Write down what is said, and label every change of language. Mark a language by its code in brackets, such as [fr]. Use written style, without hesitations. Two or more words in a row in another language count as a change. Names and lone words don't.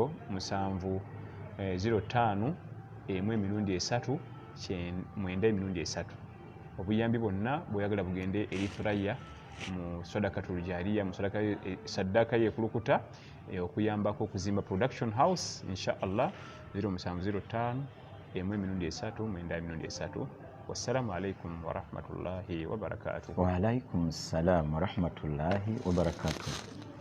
[lg] 0705 emirundi 3 9 emirundi 3 obuyambi bwonna bweyagala bugende eri Thurayya mu [ar] صدقة جارية, [lg] mu sadaka yekulukuta okuyambako okuzimba [en] production house [ar] إن شاء الله [lg] 0705 1 [ar] والسلام عليكم ورحمة الله وبركاته. وعليكم السلام ورحمة الله وبركاته.